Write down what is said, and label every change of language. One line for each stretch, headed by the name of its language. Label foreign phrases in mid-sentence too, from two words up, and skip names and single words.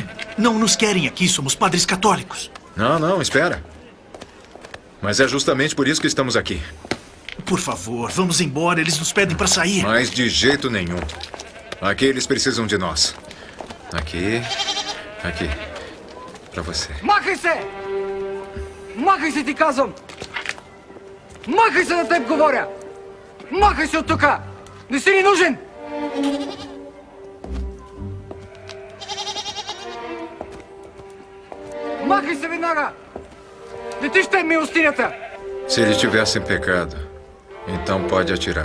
Portuguese: Não nos querem aqui, somos padres católicos. Não, espera. Mas é justamente por isso que estamos aqui. Por favor, vamos embora, eles nos pedem para sair. Mas de jeito nenhum. Aqui eles precisam de nós. Aqui. Pra você.
Bulgarian: Махай се! Махай се, ти казвам! Махай се, на теб говоря! Махай се от тука! Не си ни нужен! Махай се веднага! Не ти ще милостинята!
Portuguese: Se ele tivesse pecado, então pode atirar.